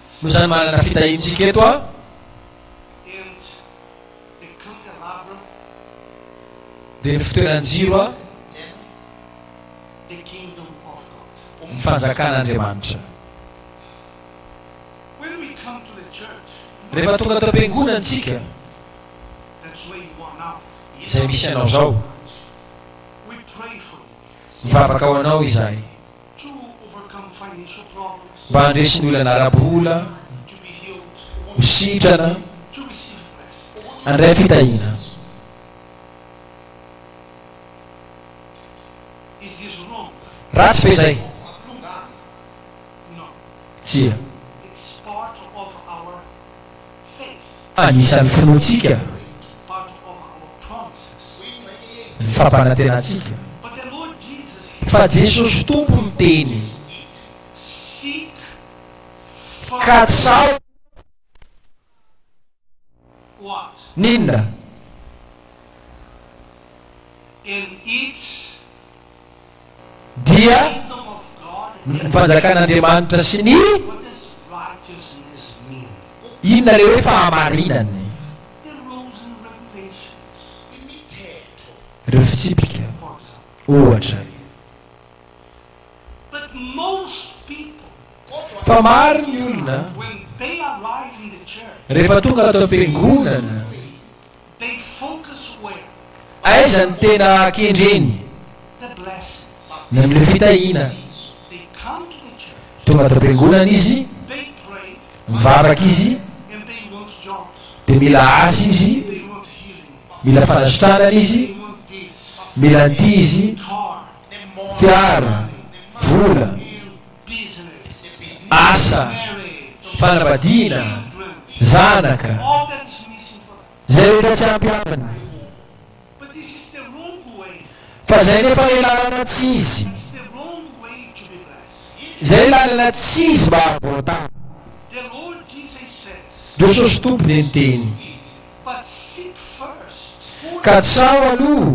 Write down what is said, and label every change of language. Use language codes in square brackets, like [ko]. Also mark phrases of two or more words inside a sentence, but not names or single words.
[mg] no zany manana fitahintsika eto a [en] and the candelabra, [mg] dia ny fitoeran-jiro a [en] the kingdom of God. [mg] ny fanjakan'andriamanitra [en] When we come to the church, [mg] rehefa tonga tao am-piangonantsika [en] that's where you are now. [mg] izay misy anao zao [en] We pray for you [mg] mivavaka ao anao izahay [en] to overcome financial problems, [mg] mba handresiny olana ara-bola [en] to be healed, [mg] ho sitrana [en] to receive blessings. [mg] andray fitahina [en] Is this wrong? [mg] ratsy ve zay [en] No. [mg] tsia [en] It's part of our faith, [mg] anisan'ny finoantsika [en] part of our promises. [mg] ny fampanantenantsika [en] But the Lord Jesus, [mg] fa jesosy tompo ny teny [en] seek [mg] ka [en] first [mg] tsao [en] what? [mg] ninona [en] And its [mg] dia [en] kingdom of God. [mg] ny fanjakan'andriamanitra sy ny [en] What does righteousness mean? [mg] inona le hoe fahamarinany [en] The rules and regulations, [mg] ireo fitsipika [en] for example. [mg] ohatra [en] But most people, [mg] fa maro ny olona [en] when they arrive in the church, [mg] rehefa tonga atao am-piangonana [en] they focus where? [mg] aiza ny tena kendreny [en] The blessings. [mg] na am'le fitahina [en] They come to the church, [mg] tonga atao am-piangonana izy [en] they pray, [mg] mivavaka izy [en] and they want jobs, [mg] dia mila asa izy [en] they want healing, [mg] mila fanasitranana izy [en] they want this, [mg] mila anty izy [en] car, [mg] fiara vola [en] and business, [mg] asa [en] marriage, [mg] fanambadiana [en] children, [mg] zanaka [en] all that is missing for them. [mg] zay rehetra tsy ampiamany [en] But this is the wrong way [mg] fa zay nefa le lalana tsy izy [en] It's the wrong way to be blessed. [mg] zay lalana tsy izy mba abotana [en] The Lord Jesus says, [mg] Jesosy tompony nyteny [en] but seek first [mg] ka tsao aloha